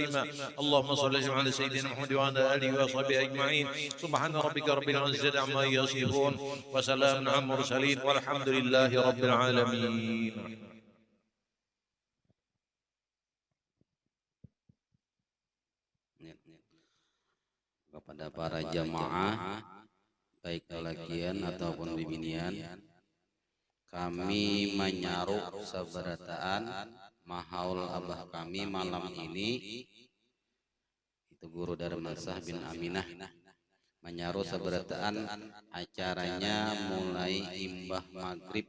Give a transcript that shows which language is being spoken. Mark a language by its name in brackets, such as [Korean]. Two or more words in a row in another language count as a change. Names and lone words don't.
[Arabic] اللهم صل على سيدنا محمد وعلى آله وصحبه أجمعين. سبحان ربك رب العزة عما يصفون وسلام على المرسلين والحمد لله رب العالمين. [Banjar] Kepada para jamaah baik lalakian ataupun bibinian, kami menyaruh sabarataan mahaul abah kami malam ini, itu Guru Darmansah bin Aminah, menyaruh sabarataan acaranya mulai imbah maghrib.